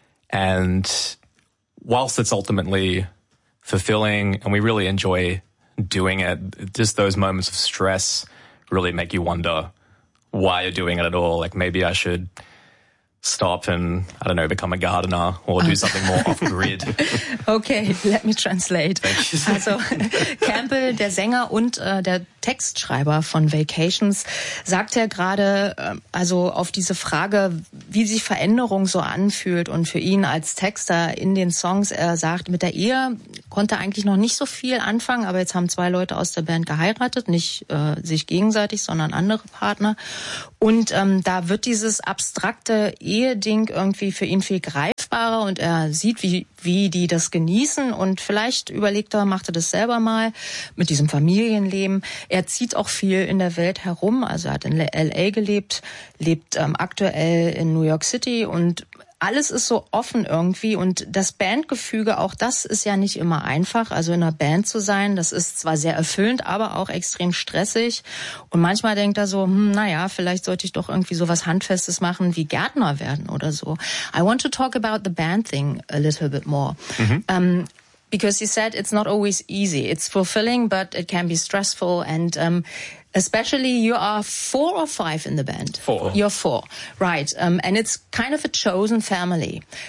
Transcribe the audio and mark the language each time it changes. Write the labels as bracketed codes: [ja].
[en] And whilst it's ultimately fulfilling and we really enjoy doing it, just those moments of stress really make you wonder why you're doing it at all. Like maybe I should stop and, I don't know, become a gardener or do something more off-grid. Okay, let me translate. [de] Also Campbell, der Sänger und der Textschreiber von Vacations, sagt ja gerade, also auf diese Frage, wie sich Veränderung so anfühlt und für ihn als Texter in den Songs, er sagt, mit der Ehe konnte eigentlich noch nicht so viel anfangen, aber jetzt haben zwei Leute aus der Band geheiratet, nicht sich gegenseitig, sondern andere Partner. Und da wird dieses abstrakte Eheding irgendwie für ihn viel greifbarer und er sieht, wie die das genießen und vielleicht überlegt er, macht er das selber mal mit diesem Familienleben. Er zieht auch viel in der Welt herum, also er hat in LA gelebt, lebt aktuell in New York City und alles ist so offen irgendwie und das Bandgefüge, auch das ist ja nicht immer einfach, also in einer Band zu sein, das ist zwar sehr erfüllend, aber auch extrem stressig und manchmal denkt er so, naja, vielleicht sollte ich doch irgendwie sowas Handfestes machen, wie Gärtner werden oder so. [en] I want to talk about the band thing a little bit more. Mhm. Because you said it's not always easy. It's fulfilling, but it can be stressful. And especially you are 4 or 5 in the band. 4. You're 4. Right. And it's kind of a chosen family.